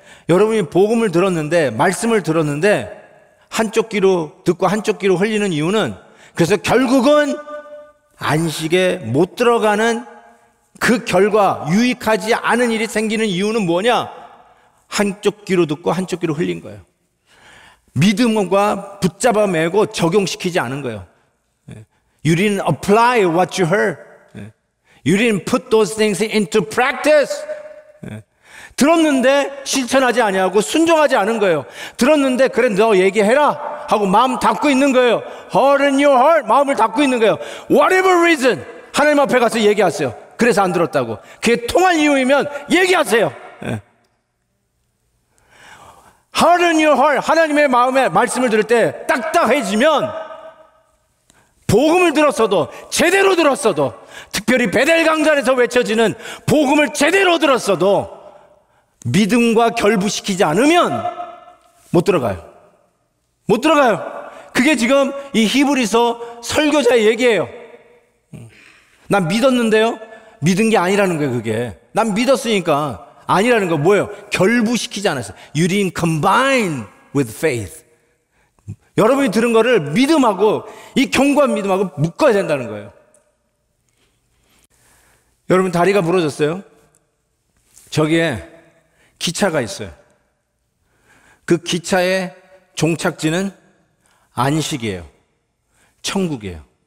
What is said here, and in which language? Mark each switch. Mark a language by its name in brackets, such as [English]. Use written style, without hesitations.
[Korean] 여러분이 복음을 들었는데, 말씀을 들었는데 한쪽 귀로 듣고 한쪽 귀로 흘리는 이유는, 그래서 결국은 안식에 못 들어가는 그 결과, 유익하지 않은 일이 생기는 이유는 뭐냐? 한쪽 귀로 듣고 한쪽 귀로 흘린 거예요. 믿음과 붙잡아 매고 적용시키지 않은 거예요. [English] You didn't apply what you heard. You didn't put those things into practice. [Korean] 들었는데 실천하지 아니하고 순종하지 않은 거예요. 들었는데 그래 너 얘기해라 하고 마음 닫고 있는 거예요. [English] Heart in your heart, [Korean] 마음을 닫고 있는 거예요. [English] Whatever reason, [Korean] 하나님 앞에 가서 얘기하세요. 그래서 안 들었다고. 그게 통할 이유이면 얘기하세요. [English] Heart in your heart, [Korean] 하나님의 마음에 말씀을 들을 때 딱딱해지면, 복음을 들었어도, 제대로 들었어도, 특별히 베델 강단에서 외쳐지는 복음을 제대로 들었어도 믿음과 결부시키지 않으면 못 들어가요. 못 들어가요. 그게 지금 이 히브리서 설교자의 얘기예요. 난 믿었는데요, 믿은 게 아니라는 거예요. 그게 난 믿었으니까 아니라는 거. 뭐예요? 결부시키지 않았어요. [English] You didn't combine with faith. [Korean] 여러분이 들은 거를 믿음하고, 이 견고한 믿음하고 묶어야 된다는 거예요. 여러분 다리가 부러졌어요? 저기에 기차가 있어요. 그 기차의 종착지는 안식이에요. 천국이에요.